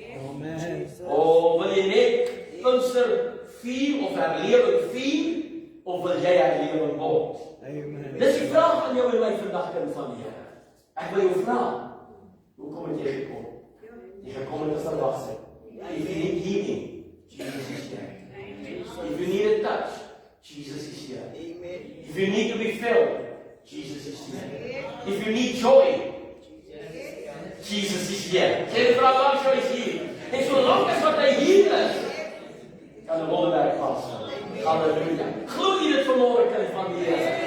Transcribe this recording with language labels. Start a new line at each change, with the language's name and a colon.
Afrikaans: Amen. Of wil jy net Pinkster vier of herlewing vier? Of wil jy herlewing word? Amen. Dis die vraag aan jou en my vandag, kind van die Here. Ek wil jou vra, hoekom het jy gekom? Jy gekom met 'n verwagting.
English: If you need healing, Jesus is here. If you need a touch, Jesus is here. If you need to be filled, Jesus is here. If you need joy, Jesus is here.
Afrikaans: Sê die vrou langs jou is hier. En solank as wat hy hier is, kan 'n wonderwerk vasval. Halleluja. Glo jy dit vanmôre, kind van die Here?